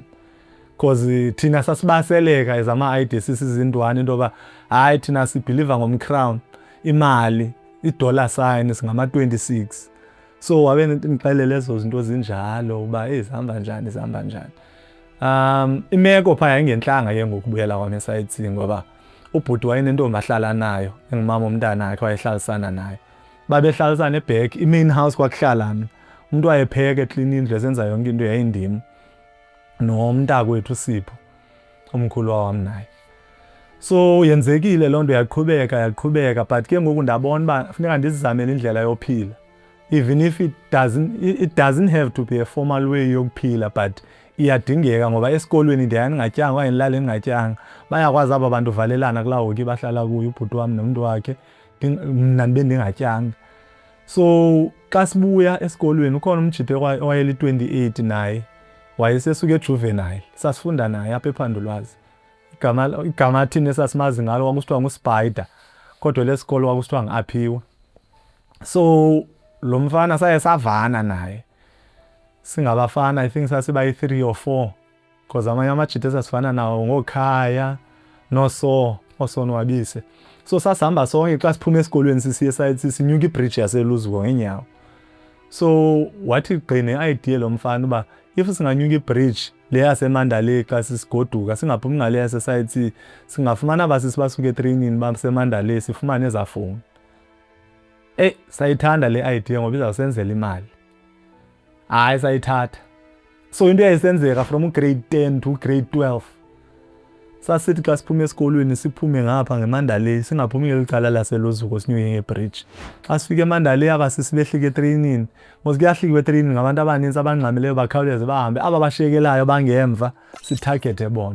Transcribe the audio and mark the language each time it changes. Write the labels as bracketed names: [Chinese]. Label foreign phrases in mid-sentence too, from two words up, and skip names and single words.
[Xhosa] Because thina sasibaseleka as ama-IDC sizintwana into yoba hayi thina sibhiliva ngomcrown, imali, i-dollar sign singama-26. So wabe ndixelela ezo zinto zinjalo uba zihamba njani. Imeko phaa yayingentlanga ke ngokubuyela kwam e-Side C ngoba ubhuti wayenentombi ahlala nayo engumama womntana wakhe wayehlalisana naye. Babehlalisana e-back, i-main house kwakuhlala mna. Umntu wayepheka eklina indlu esenza yonke into yayindim nomntakwethu uSipho omkhulu wam naye. So yenzekile loo nto yaqhubeka but ke ngoku ndabona uba funeka ndizizamele indlela yophila. [English] Even if it doesn't have to be a formal way yokuphila, but [Xhosa] iyadingeka ngoba esikolweni ndiyaya ndingatyanga okanye ndilale ndingatyanga. Bayakwazi aba bantu valelana kulaa hoki bahlala kuyo ubhuti wam nomntu wakhe, mna ndibe ndingatyanga. So xa sibuya esikolweni ukhona umjite owayeli-28 naye wayesesuka ejuvenile, sasifunda naye apha ePhandulwazi. Igama thina esasimazi ngalo kwakusithiwa nguSpider, kodwa lesikolo kwakusithiwa ngu-Aphiwe. So lo mfana saye savana naye singabafana, [English] I think [Xhosa] sasibayi-3 or 4 because amanye amajite esasifana nawo ngooKhaya noSonwabise. So sasihamba sonke xa siphuma esikolweni sisiya e-Side C sinyuka ibridge yaseLuzwo ngeenyawo. So wathi gqine i-idea lo mfana uba if singanyuka ibridge le yaseMandalay xa sisigoduka singaphumi ngale yasesite singafumana abasisi basuke etrainini baseMandalay sifumane ezafoni. Sayithanda le idea ngoba izawusenzela imali. Hayi sayithatha. So into yayisenzeka [English] from grade 10 to grade 12. [Xhosa] Sasithi xa siphume esikolweni siphume ngapha ngeMandalay singaphumi ngelicala laseLozuko sinyuke ngebridge. Xa sifike eMandalay abasisi behlike etrainini, mos kuyahlikwa etrainini ngabantu abaninzi abangqamileyo bakhawuleze bahambe, aba bashekelayo bangemva sitargete bona.